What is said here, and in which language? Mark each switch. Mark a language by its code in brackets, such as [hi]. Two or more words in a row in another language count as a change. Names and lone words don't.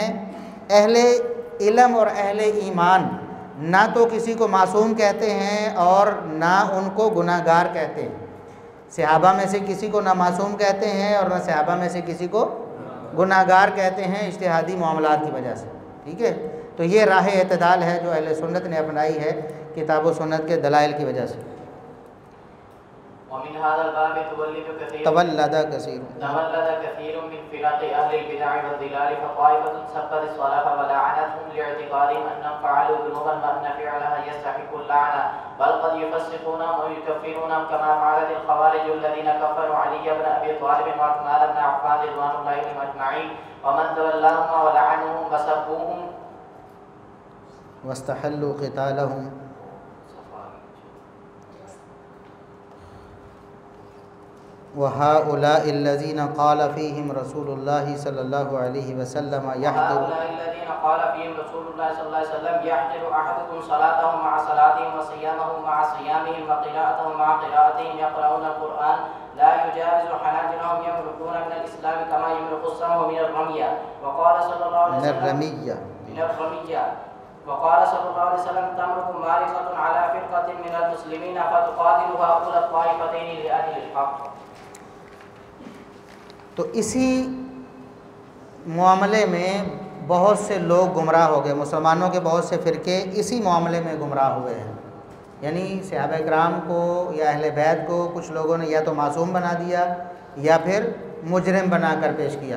[ur] اہل علم اور اہل ایمان نہ تو کسی کو معصوم کہتے ہیں اور نہ ان کو گناہگار کہتے ہیں. صحابہ میں سے کسی کو نہ معصوم کہتے ہیں اور نہ صحابہ میں سے کسی کو گناہگار کہتے ہیں اجتہادی معاملات کی وجہ سے. ٹھیک ہے، تو یہ راہ اعتدال ہے جو اہل سنت نے اپنائی ہے کتاب و سنت کے دلائل کی وجہ سے. [ar] تولد كثير من فرق أهل البدع والضلال فطائفة سبت سلف ولعنتهم لاعتقادهم أنهم فعلوا ذنوبا وأن فعلها يستحق لعنا بل قد يفسقون ويكفرون كما فعلت الخوارج الذين كفروا علي بن أبي طالب وعثمان بن عفان رضوان الله عليهم أجمعين ومن تولاهم ولعنهم وسبوهم واستحلوا قتالهم وهؤلاء الذين قال فيهم رسول الله صلى الله عليه وسلم يحقر أحدكم صلاته مع صلاتهم وصيامه مع صيامهم وقراءته مع قراءتهم يقرؤون القرآن لا يجاوز حناجرهم يمرقون من الإسلام كما يمرق السهم من الرمية وقال صلى الله عليه وسلم تمرق مارقة على فرقة من المسلمين فتقاتلها كل الطائفتين لأهل الحق. [ur] تو اسی معاملے میں بہت سے لوگ گمراہ ہو گئے. مسلمانوں کے بہت سے فرقے اسی معاملے میں گمراہ ہوئے ہیں. یعنی صحابہ کرام کو یا اہل بیت کو کچھ لوگوں نے یا تو معصوم بنا دیا یا پھر مجرم بنا کر پیش کیا.